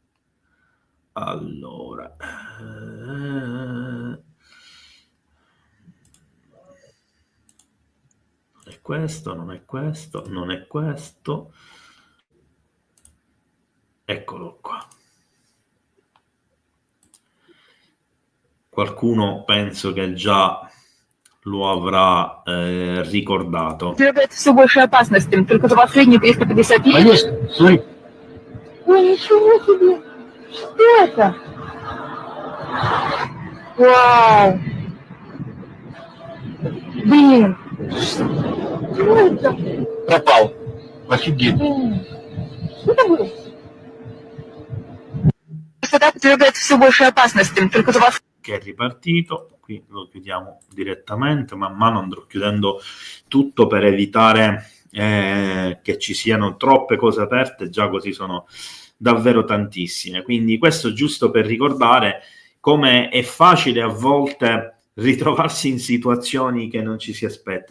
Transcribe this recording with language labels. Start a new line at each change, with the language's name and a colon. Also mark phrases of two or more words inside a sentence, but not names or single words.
Italian: Allora, non è questo, non è questo, non è questo. Eccolo qua. Qualcuno penso che già lo avrà ricordato.
Russian: Подвергается все большей опасности. Только за последние 350 лет... Конечно, смотри. Ой, ничего себе! Что это? Вау! Блин! Что это? Пропал. Офигеть. Что это было? Господа подвергается все большей опасности. Только за вас...
Italian: Che è ripartito, qui lo chiudiamo direttamente, man mano andrò chiudendo tutto per evitare che ci siano troppe cose aperte, già così sono davvero tantissime. Quindi questo giusto per ricordare come è facile a volte ritrovarsi in situazioni che non ci si aspetta.